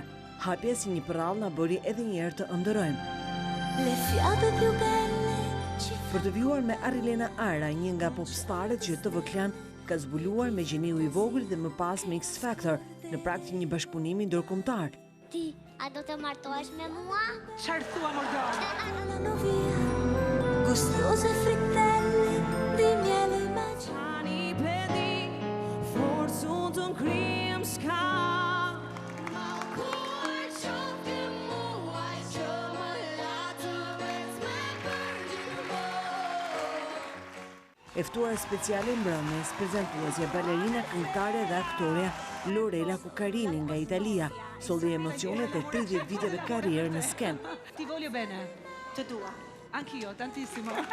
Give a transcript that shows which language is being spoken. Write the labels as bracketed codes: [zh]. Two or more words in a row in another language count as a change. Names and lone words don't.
[sq] Hapja si një përrall na bëri edhe një herë të ëndërrojmë. Për të vjuar me Arilena Ara, një nga popstarët që TV Klan ka zbuluar me gjeniu i vogël dhe më pas me X Factor në prag të një bashkëpunimi ndërkombëtar. Ti, a do të martohesh me mua? Çfarë thua Morgan? [it] Gustose frittelle di miele Mani pedi, forse un cream sky. [sq] E ftuar speciale mbrëmjes, prezantuesja, balerina, këngëtare dhe aktoreja Lorela Cuccarini nga Italia, solli emocionet e 30 viteve karrierë në skenë. [it] Ti voglio bene, [sq] të dua, [it] anch'io, tantissimo.